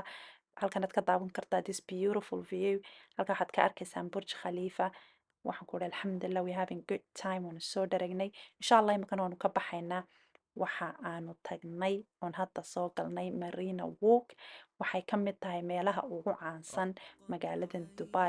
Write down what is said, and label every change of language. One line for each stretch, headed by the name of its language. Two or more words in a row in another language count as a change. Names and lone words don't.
Somali: halkanaad ka daawan kartaa
English: this beautiful view
Somali: halka waxaad ka arkaysaan burj khalifa waxaan ku dhahay alxamdulilah
English: we having good time
Somali: waanu soo dharagnay
Arabic: إن شاء الله
Somali: imakana waanu ka baxaynaa waxa aanu tagnay oon hadda soo galnay marina walk waxay ka mid tahay meelaha ugu caansan magaaladan dubai